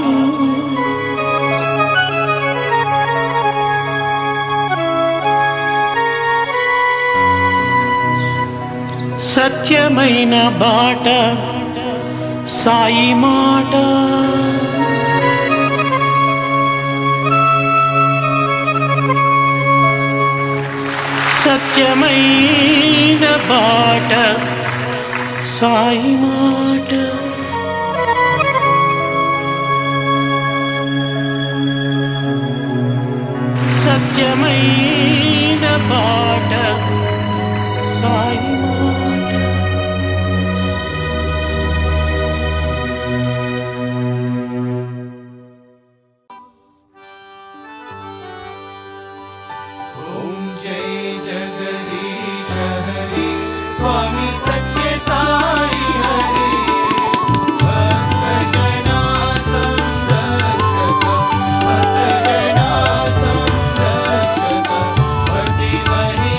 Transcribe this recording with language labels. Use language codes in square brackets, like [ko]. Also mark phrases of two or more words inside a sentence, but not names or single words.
[te] సత్యమైన బాట సాయి మాట సత్యమైన బాట సాయి మాట సత్యమైన బాట సాయి మాట [hi] ओम जय जगदीश हरि स्वामी सत्य साई हरि भक्त जना संरक्षक भक्त जना संरक्षक भक्ति